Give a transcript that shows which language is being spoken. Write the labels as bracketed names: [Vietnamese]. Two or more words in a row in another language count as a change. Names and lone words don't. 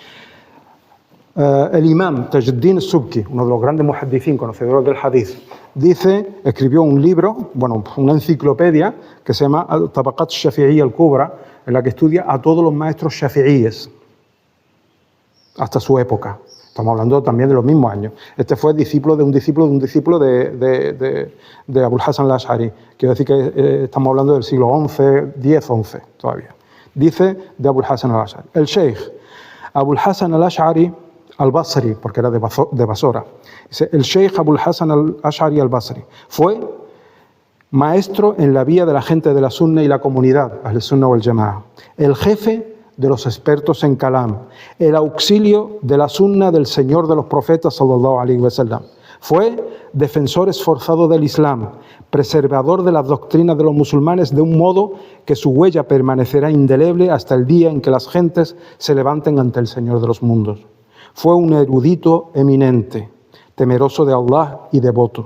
[Spanish] El imam Tajuddin Subki, uno de los grandes muhaddithín, conocedores del hadith, escribió un libro, una enciclopedia que se llama Tabaqat Shafi'iyya al-Kubra, en la que estudia a todos los maestros shafi'íes hasta su época. Estamos hablando también de los mismos años. Este fue discípulo de un discípulo de Abul Hasan al-Ash'ari. Quiero decir que estamos hablando del siglo XI, X, todavía. Dice de Abul Hasan al-Ash'ari. El sheikh Abul Hasan al-Ash'ari al-Basri, porque era de Basora. Dice, el sheikh Abul Hasan al-Ash'ari al-Basri fue maestro en la vía de la gente de la Sunna y la comunidad, [Arabic] أهل السنة والجماعة. [Spanish] El jefe de los expertos en Kalam, el auxilio de la Sunna del Señor de los Profetas [Arabic] صلى الله عليه وسلم. [Spanish] Fue defensor esforzado del Islam, preservador de las doctrinas de los musulmanes de un modo que su huella permanecerá indeleble hasta el día en que las gentes se levanten ante el Señor de los mundos. Fue un erudito eminente, temeroso de Allah y devoto.